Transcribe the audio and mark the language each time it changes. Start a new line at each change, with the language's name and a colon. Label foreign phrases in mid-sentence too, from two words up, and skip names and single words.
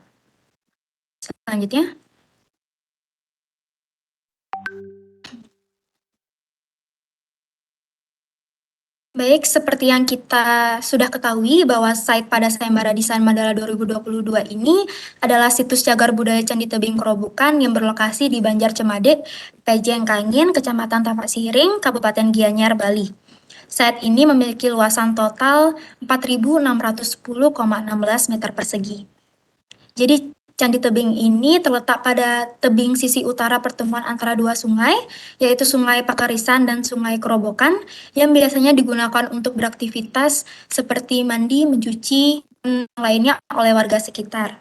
Indonesian: Selanjutnya. Baik, seperti yang kita sudah ketahui bahwa site pada Sayembara Desain Mandala 2022 ini adalah situs cagar budaya Candi Tebing Kerobokan yang berlokasi di Banjar Cemade, Pejeng Kangin, Kecamatan Tapak Siring, Kabupaten Gianyar, Bali. Site ini memiliki luasan total 4.610,16 meter persegi. Jadi Candi Tebing ini terletak pada tebing sisi utara pertemuan antara dua sungai, yaitu Sungai Pakarisan dan Sungai Kerobokan, yang biasanya digunakan untuk beraktivitas seperti mandi, mencuci, dan lainnya oleh warga sekitar.